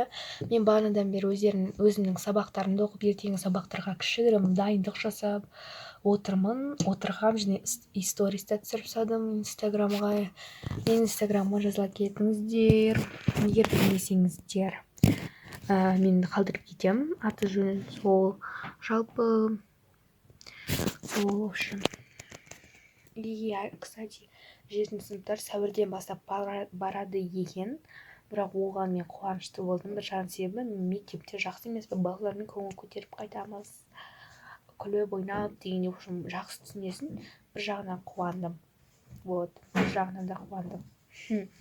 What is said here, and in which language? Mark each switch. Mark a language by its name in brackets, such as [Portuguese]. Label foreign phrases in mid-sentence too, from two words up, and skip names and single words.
[Kazakh] Мен бағанадан бері өзімнің сабақтарымды оқып, ертеңгі сабақтарға кішігірім дайындық жасап отырғам және сториста түсіріп салдым инстаграмға. Мен инстаграмға жазыла кетіңіздер. Егер білмесеңіздер, мен қалдырып кетемін. Аты жөнін сол, жалпы сол, [Russian] в общем. И, кстати, [Kazakh] 7-ші сыныптар сәуірден бастап барады екен. Бірақ оған мен қуанышты болдым. Bir жағынан себебі мектепте жақсы емес, балалармен көңіл көтеріп қайтамыз, күліп ойнап дегенде, [Russian] в общем, [Kazakh] жақсы түсінесің. Bir жағынан қуандым. Вот, бір жағынан да қуандым.